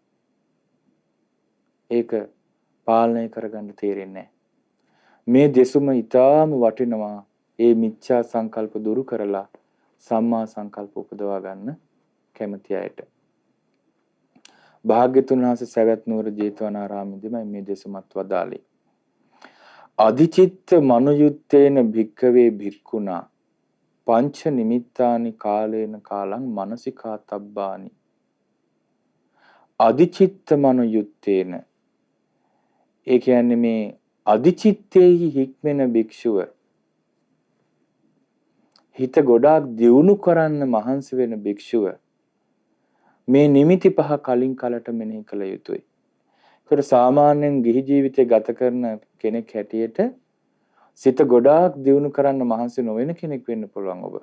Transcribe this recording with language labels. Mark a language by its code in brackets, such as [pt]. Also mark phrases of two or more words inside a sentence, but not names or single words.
[si] ඒක පාලනය කරගන්න තේරෙන්නේ නැහැ. මේ දෙසුම ඊටාම වටිනවා. ඒ මිච්ඡා සංකල්ප දුරු කරලා සම්මා සංකල්ප උපදවා ගන්න කැමති අයට. භාග්‍යතුන් වහන්සේ සවැත් නුවර ජේතවනාරාමයේදී මේ දෙසුමත් වදාළේ. [pi] අධිචිත්ත මනුයුත්තේන භික්ඛවේ භික්ඛුනා පංච නිමිත්තානි කාලේන කාලං මනසිකා තබ්බානි. අධිචිත්ත මනුයුත්තේන, [si] ඒ කියන්නේ මේ අධිචිත්තේහි හික්මෙන භික්ෂුව, හිත ගොඩාක් දියුණු කරන්න මහන්සි වෙන භික්ෂුව මේ නිමිති පහ කලින් කලට මෙනෙහි කළ යුතුයි. ඒකට සාමාන්‍යයෙන් ගිහි ජීවිතය ගත කරන කෙනෙක් හැටියට සිත ගොඩාක් දියුණු කරන්න මහන්සි නොවන කෙනෙක් වෙන්න පුළුවන් ඔබ.